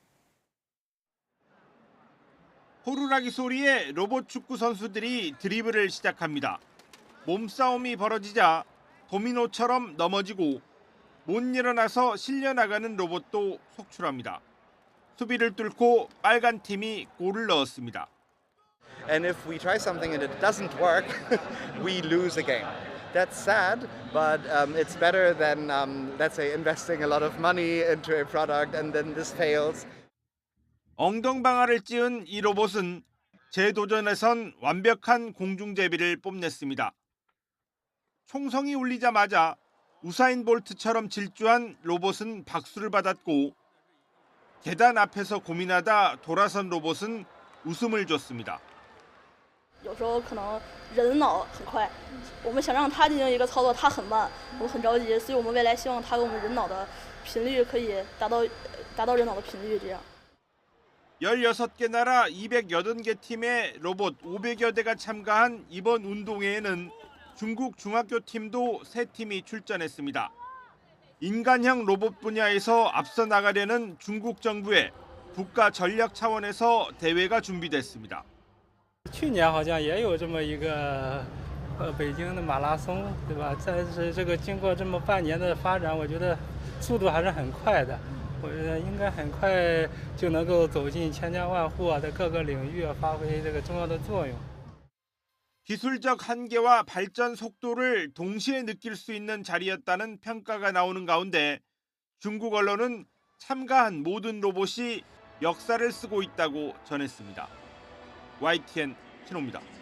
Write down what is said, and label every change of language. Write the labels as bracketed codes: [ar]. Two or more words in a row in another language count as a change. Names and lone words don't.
[ko] 호루라기 소리에 로봇 축구 선수들이 드리블을 시작합니다. 몸싸움이 벌어지자 도미노처럼 넘어지고 못 일어나서 실려나가는 로봇도 속출합니다. 수비를 뚫고 빨간 팀이 골을 넣었습니다. [en] And if we try something and it doesn't work, we lose a game. That's sad, but it's better than, let's say, investing a lot of money into a product and then this fails. [ko] 엉덩방아를 찧은 이 로봇은 재도전에선 완벽한 공중제비를 뽐냈습니다. 총성이 울리자마자 우사인 볼트처럼 질주한 로봇은 박수를 받았고 계단 앞에서 고민하다 돌아선 로봇은 웃음을 줬습니다. [zh] 有时候可能人的脑很快，我们想让它进行一个操作，它很慢，我们很着急，所以我们未来希望它跟我们人脑的频率可以达到人脑的频率这样。 [ko] 16개 나라 280개 팀의 로봇 500여 대가 참가한 이번 운동회에는 중국 중학교 팀도 3팀이 출전했습니다. 인간형 로봇 분야에서 앞서 나가려는 중국 정부의 국가 전략 차원에서 대회가 준비됐습니다. [zh] 去年好像也有这么一个北京的马拉松，对吧？但是这个经过这么半年的发展，我觉得速度还是很快的。我觉得应该很快就能够走进千家万户的各个领域，发挥这个重要的作用。 [ko] 기술적 한계와 발전 속도를 동시에 느낄 수 있는 자리였다는 평가가 나오는 가운데 중국 언론은 참가한 모든 로봇이 역사를 쓰고 있다고 전했습니다. YTN 신호입니다.